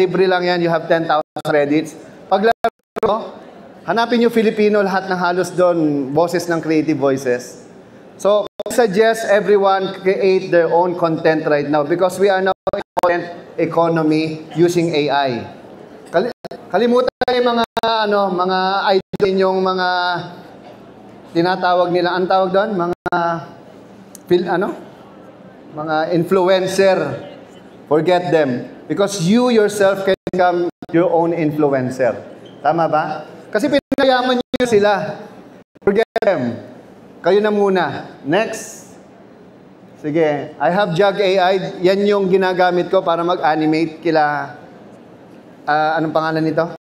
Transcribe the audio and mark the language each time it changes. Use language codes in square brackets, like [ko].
[tl] Libre lang yan. [en] You have 10,000 credits. [tl] Paglaro, hanapin nyo Filipino, lahat ng halos doon, boses ng Creative Voices. [en] So, I suggest everyone create their own content right now because we are now in content economy using AI. [tl] Kalimutan yung mga idol yung mga tinatawag nila, ang tawag doon, mga influencer. [en] Forget them. Because you yourself can become your own influencer. [tl] Tama ba? Kasi pinayaman nyo sila. [en] Forget them. [tl] Kayo na muna. Next. Sige. [en] I have Jug AI. [tl] Yan yung ginagamit ko para mag-animate kila, anong pangalan nito?